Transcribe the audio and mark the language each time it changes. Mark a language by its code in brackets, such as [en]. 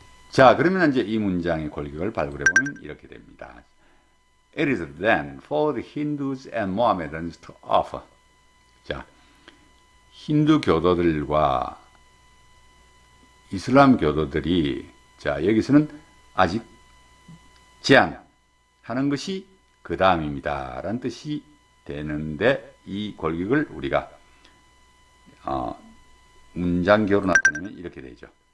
[ko] 자, 그러면 이제 이 문장의 골격을 발굴해 보면 이렇게 됩니다. [en] It is then for the Hindus and Mohammedans to offer. [ko] 자, 힌두 교도들과 이슬람 교도들이 자, 여기서는 아직 제안하는 것이 그 다음입니다. 라는 뜻이 되는데 이 골격을 우리가 문장교로 나타내면 이렇게 되죠.